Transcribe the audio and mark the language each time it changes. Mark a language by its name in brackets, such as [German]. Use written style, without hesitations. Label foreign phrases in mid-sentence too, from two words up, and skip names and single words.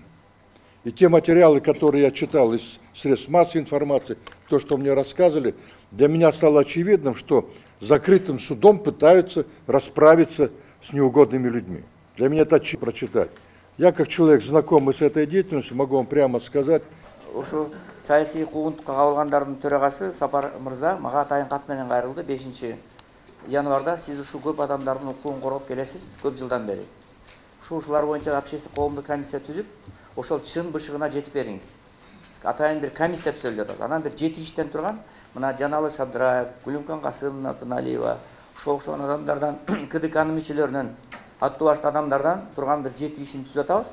[Russian] И те материалы, которые я читал из средств массовой информации, то, что мне рассказывали, для меня стало очевидным, что закрытым судом пытаются расправиться с неугодными людьми. Для меня это очевидно прочитать. Я, как человек, знакомый с этой деятельностью, могу вам прямо сказать. [Kyrgyz] Ошо саясий куугунтукка кабылгандардын төрагасы Сапар мырза мага атайын кат менен кайрылды. 5 январда сиз ушул көп адамдардын укугун коргоп келесиз көп жылдан бери. Ушулар боюнча общественный коомдук комиссия түзүп, ошол чын бышыгына жетип бериңиз. Атайын бир комиссия түзөлдү атат. Анан бир 7 кишиден турган, мына Жаналы Шабдыраев, Гүлүмкан Касым, Натаналиева, ошол окшогон адамдардан, КДКнын мүчөлөрүнөн, аттуу башты адамдардан турган бир 7 кишини түзүп атабыз.